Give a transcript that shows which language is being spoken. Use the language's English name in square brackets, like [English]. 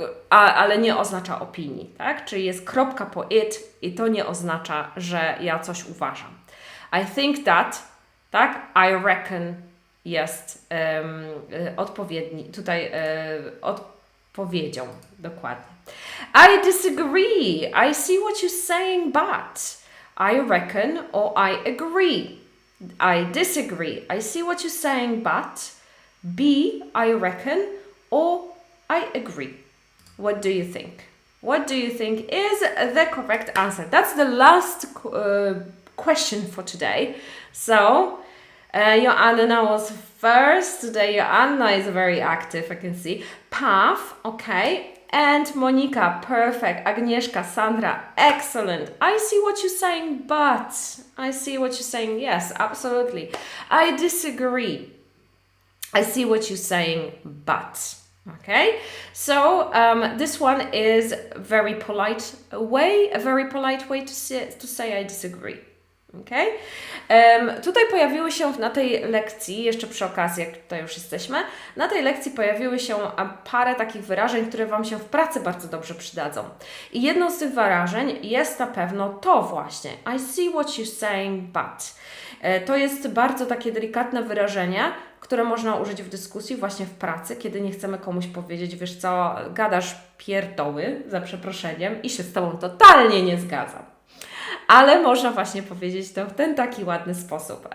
[Polish] Ale nie oznacza opinii, tak? Czyli jest kropka po it i to nie oznacza, że ja coś uważam. [English] I think that, [Polish] tak? [English] I reckon [Polish] jest odpowiedni, tutaj odpowiedzią, dokładnie. [English] I disagree. I see what you're saying, but I reckon or I agree. I disagree. I see what you're saying, but B, I reckon or I agree. What do you think? What do you think is the correct answer? That's the last question for today. So, Joanna was first. Today, Joanna is very active, I can see. Path, okay. And Monika, perfect. Agnieszka, Sandra, excellent. I see what you're saying, but. I see what you're saying, yes, absolutely. I disagree. I see what you're saying, but. Okay, so this one is a very polite way to say I disagree. Okay? [Polish] Tutaj pojawiły się na tej lekcji, jeszcze przy okazji, jak tutaj już jesteśmy, na tej lekcji pojawiły się parę takich wyrażeń, które Wam się w pracy bardzo dobrze przydadzą. I jedną z tych wyrażeń jest na pewno to właśnie. [English] I see what you're saying, but. [Polish] To jest bardzo takie delikatne wyrażenie, które można użyć w dyskusji właśnie w pracy, kiedy nie chcemy komuś powiedzieć, wiesz co, gadasz pierdoły, za przeproszeniem, i się z Tobą totalnie nie zgadzam. Ale można właśnie powiedzieć to w ten taki ładny sposób.